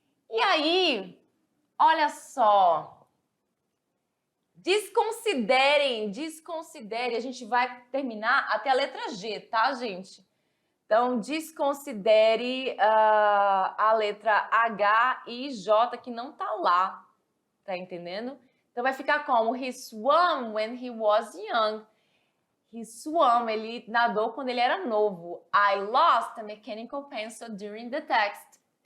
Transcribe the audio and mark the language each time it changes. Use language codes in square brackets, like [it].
[pt] E aí, olha só, desconsiderem, a gente vai terminar até a letra G, tá, gente? Então, desconsidere a letra H e J que não tá lá, tá entendendo? Então, vai ficar como? [en] He swam when he was young. He swam, [pt] ele nadou quando ele era novo. [en] I lost a mechanical pencil during the test.